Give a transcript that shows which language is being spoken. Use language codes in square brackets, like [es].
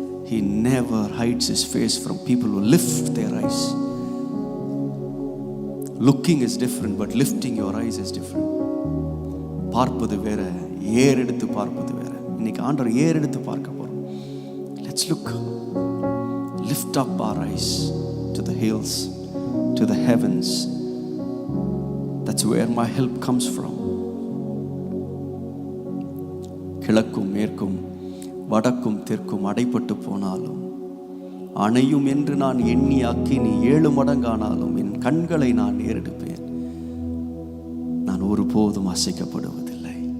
[en] He never hides his face from people who lift their eyes. Looking is different, but lifting your eyes is different. [ta] பார்ப்பது வேற, ஏறெடுத்து பார்ப்பது வேற. இன்னைக்கு ஆண்டவர் ஏறெடுத்து பார்க்க போறோம். [en] Let's look, lift up our eyes to the hills, to the heavens. That's where my help comes from. [ta] கிழக்கும் மேற்கும் வடக்கும் தெற்கும் அடைப்பட்டு போனாலும், அணையும் என்று நான் எண்ணி அக்கினி 7 மடங்கானாலும் என் கண்களை நான் ஏறெடுப்பேன். நான் ஒருபோதும் அசைக்கப்படுவதில்லை.